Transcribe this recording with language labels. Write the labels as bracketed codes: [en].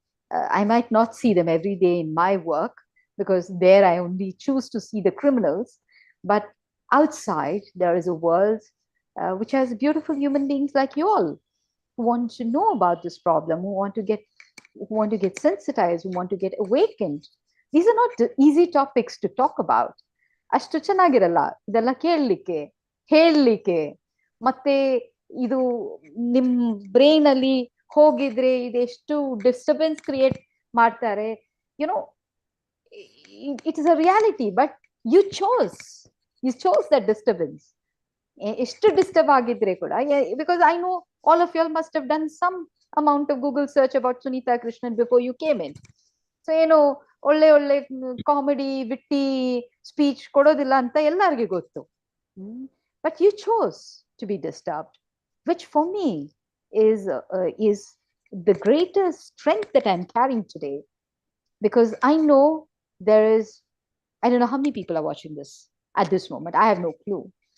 [en] I might not see them every day in my work, because there I only choose to see the criminals. But outside, there is a world which has beautiful human beings like you all, who want to know about this problem, who want to get sensitized, who want to get awakened. These are not easy topics to talk about. [kn] ಅಷ್ಟು ಚೆನ್ನಾಗಿರಲ್ಲ ಇದೆಲ್ಲ ಕೇಳಲಿಕ್ಕೆ, ಹೇಳಲಿಕ್ಕೆ. ಮತ್ತೆ ಇದು ನಿಮ್ brain ಅಲ್ಲಿ ಹೋಗಿದ್ರೆ ಇದೆಷ್ಟು ಡಿಸ್ಟರ್ಬೆನ್ಸ್ ಕ್ರಿಯೇಟ್ ಮಾಡ್ತಾರೆ. [en] You know, it is a reality, but you chose that disturbance. [kn] ಎಷ್ಟು ಡಿಸ್ಟರ್ಬ್ ಆಗಿದ್ರೆ ಕೂಡ, [en] Because I know all of you all must have done some amount of Google search about Sunita Krishnan before you came in. [kn] So, ಒಳ್ಳೆ comedy ವಿಟ್ಟಿ speech ಕೊಡೋದಿಲ್ಲ ಅಂತ ಎಲ್ಲರಿಗೂ ಗೊತ್ತು. [en] But you chose to be disturbed, which for me is the greatest strength that I'm carrying today, because I know there is, I don't know how many people are watching this at this moment. I have no clue.